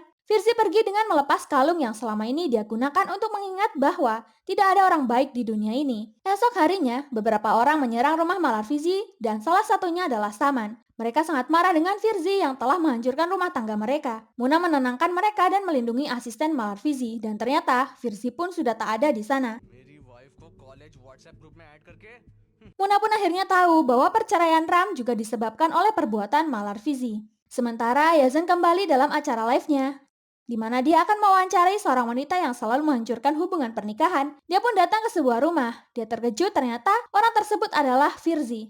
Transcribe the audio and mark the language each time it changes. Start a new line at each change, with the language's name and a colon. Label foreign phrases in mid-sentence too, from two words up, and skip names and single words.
Indonesian: Firzi pergi dengan melepas kalung yang selama ini dia gunakan untuk mengingat bahwa tidak ada orang baik di dunia ini. Esok harinya, beberapa orang menyerang rumah Malarfizi dan salah satunya adalah Saman. Mereka sangat marah dengan Firzi yang telah menghancurkan rumah tangga mereka. Muna menenangkan mereka dan melindungi asisten Malarfizi dan ternyata Firzi pun sudah tak ada di sana.
Hindi: मेरी वाइफ को
English: college WhatsApp group
Hindi: में ऐड करके
Indonesian: Muna pun akhirnya tahu bahwa perceraian Ram juga disebabkan oleh perbuatan Malar Fizi. Sementara Yazan kembali dalam acara live-nya, di mana dia akan mewawancarai seorang wanita yang selalu menghancurkan hubungan pernikahan. Dia pun datang ke sebuah rumah. Dia terkejut ternyata orang tersebut adalah Firzi.